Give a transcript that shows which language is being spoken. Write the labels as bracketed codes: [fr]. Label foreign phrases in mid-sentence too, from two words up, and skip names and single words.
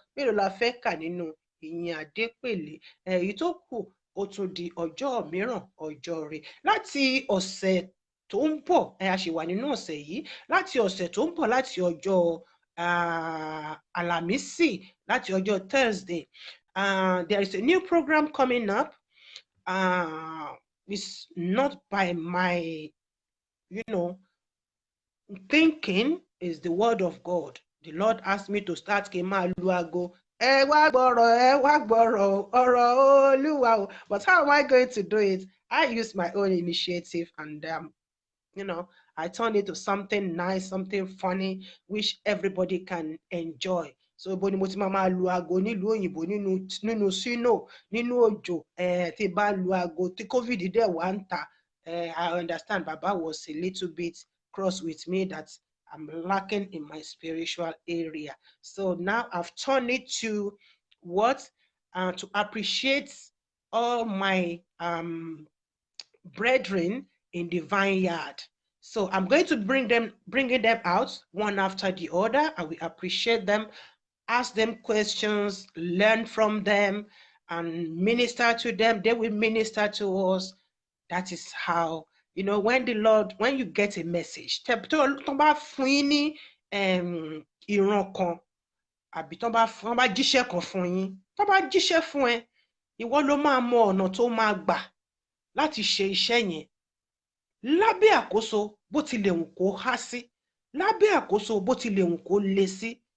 [yo] Mélòó la fẹ́ kà nínú Ìyìn Adépèlé? Èyí tó kù, ó tún di ọjọ́ mìíràn, ọjọ́ rẹ̀. Láti ọ̀sẹ̀ tó ń bọ̀, ẹ, a ṣì wà nínú ọ̀sẹ̀ yìí. Láti ọ̀sẹ̀ tó ń bọ̀, láti ọjọ́, ah, Àlàmísì, láti ọjọ́ Thursday, [en] ah, there is a new program coming up. Ah, it's not by my, you know, thinking, is the word of God. The Lord asked me to start [yo] kí n máa lu aago. Ẹ wá gbọ́rọ̀, ẹ wá gbọ́rọ̀ o, ọ̀rọ̀ Olúwa o. [en] But how am I going to do it? I use my own initiative and, um, you know, I turn it to something nice, something funny, which everybody can enjoy. So, [yo] ibo ni mo ti máa máa lu aago nílùú òyìnbó, nínú, nínú snow, nínú òjò, eh, tí bá lu aago, tí covid dẹ̀ wá ń ta, [en] eh, I understand Baba was a little bit cross with me that I'm lacking in my spiritual area. So now I've turned it to what? Uh, to appreciate all my, um, brethren in the vineyard. So I'm going to bring them, bringing them out one after the other. I will appreciate them, ask them questions, learn from them, and minister to them. They will minister to us. That is how, you know, when the Lord, when you get a message, [yo] tẹ-, tó, tó bá fún yín ní, em, ìran kan, àbí tó bá fún, tó bá jíṣẹ́ kan fún yín, tó bá jíṣẹ́ fún ẹ, ìwọ ló máa mọ ọ̀nà tó máa gbà láti ṣe iṣẹ́ yẹn. Lábẹ́ àkóso bó tilẹ̀ wù kó há sí, lábẹ́ àkóso bó tilẹ̀ wù kó le sí.